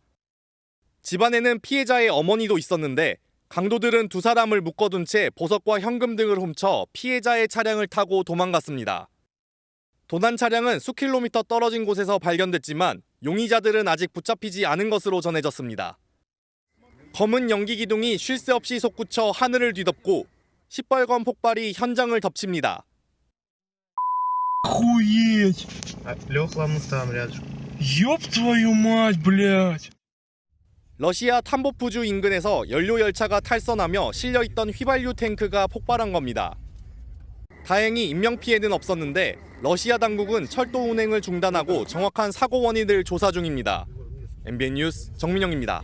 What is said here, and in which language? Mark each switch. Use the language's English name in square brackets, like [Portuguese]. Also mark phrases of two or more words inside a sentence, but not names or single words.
[Korean] 집안에는 피해자의 어머니도 있었는데 강도들은 두 사람을 묶어둔 채 보석과 현금 등을 훔쳐 피해자의 차량을 타고 도망갔습니다. 도난 차량은 수킬로미터 떨어진 곳에서 발견됐지만 용의자들은 아직 붙잡히지 않은 것으로 전해졌습니다. 검은 연기 기둥이 쉴 새 없이 솟구쳐 하늘을 뒤덮고 시뻘건 폭발이 현장을 덮칩니다. [Russian] Охуеть! Леха, мы там рядом. Ёб твою мать, блядь! [Korean] 러시아 탐보프주 인근에서 연료 열차가 탈선하며 실려있던 휘발유 탱크가 폭발한 겁니다. 다행히 인명피해는 없었는데 러시아 당국은 철도 운행을 중단하고 정확한 사고 원인을 조사 중입니다. MBN 뉴스 정민영입니다.